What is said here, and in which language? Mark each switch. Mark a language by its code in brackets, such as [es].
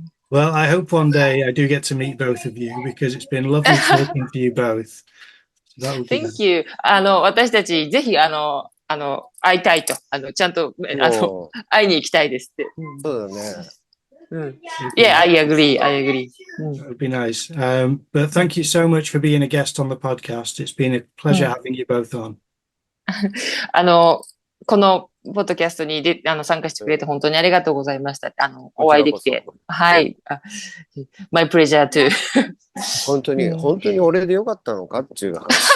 [en] Well, I hope one day I do get to meet both of you because it's been lovely talking to you both. So that would be Thank nice. you. [ja] 私たち、ぜひ、会いたいと。ちゃんと、もう、会いに行きたいですって。そうだね。 [en] Yeah, I agree. I agree. That would be nice. But thank you so much for being a guest on the podcast. It's been a pleasure having you both on. [ja] このポッドキャストに参加してくれて本当にありがとうございました。おこちらこそ。会いできて。はい。 My pleasure too. 本当に俺でよかったのかっていう話。